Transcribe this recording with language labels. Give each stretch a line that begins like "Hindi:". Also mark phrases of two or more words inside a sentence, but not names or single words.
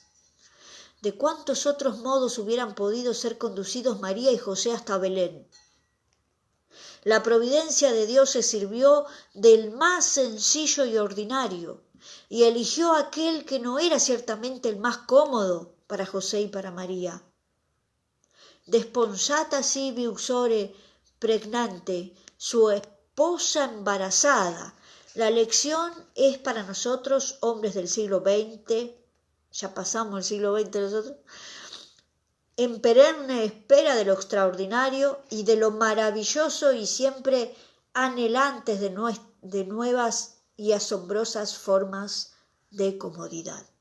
Spanish: ¿De cuántos otros modos hubieran podido ser conducidos María y José hasta Belén? La providencia de Dios se sirvió del más sencillo y ordinario, y eligió aquel que no era ciertamente el más cómodo para José y para María.
Latin: Desponsata sibi uxore pregnante,
Spanish: su esposa embarazada. La lección es para nosotros, hombres del siglo XX, ya pasamos el siglo XX nosotros, en perenne espera de lo extraordinario y de lo maravilloso y siempre anhelantes de nuevas y asombrosas formas de comodidad.